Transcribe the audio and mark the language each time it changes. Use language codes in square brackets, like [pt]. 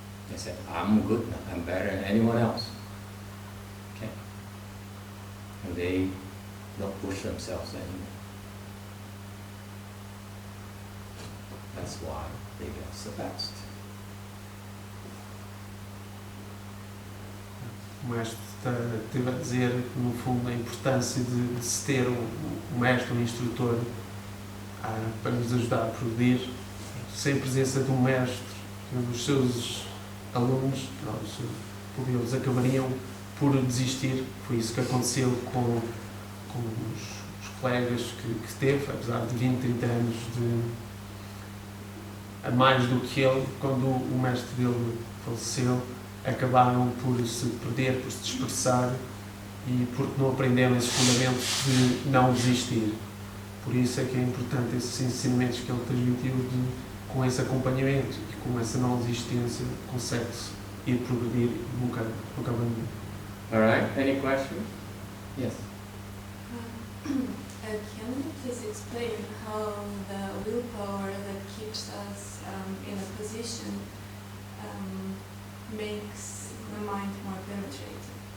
[en] They said, I'm good now, I'm better than anyone else. Okay? And they don't push themselves anymore. That's why they get surpassed. [pt] O mestre esteve a dizer, no fundo, a importância de se ter um mestre, um instrutor, para nos ajudar a progredir. Sem a presença de um mestre, os seus alunos, eles acabariam por desistir. Foi isso que aconteceu com os colegas que teve, apesar de 20, 30 anos a mais do que ele, quando o mestre dele faleceu, acabaram por se perder, por se dispersar e porque não aprenderam esses fundamentos de não desistir. Por isso é que é importante esses ensinamentos que ele transmitiu com esse acompanhamento e com essa não desistência consegue-se ir progredir e nunca abandonar. [en] Alright, any questions? Yes. Can you please explain how the willpower that keeps us in a position makes the mind more penetrating?